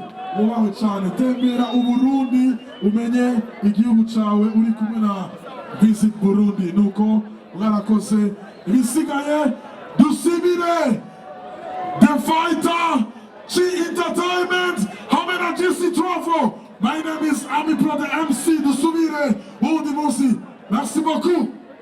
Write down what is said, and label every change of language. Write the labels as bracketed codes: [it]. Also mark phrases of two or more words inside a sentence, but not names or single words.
[rn] Ubaho cyane, tembera Uburundi umenye igihugu cyawe uri kumwe na Visit Burundi. Nuko mwarakoze, ibisigaye dusibire The Fighter, G Entertainment hamwe na GC Travel. [en] My name is Ami Pro the MC. [rn] Dusubire ubundi munsi. [fr] Merci beaucoup.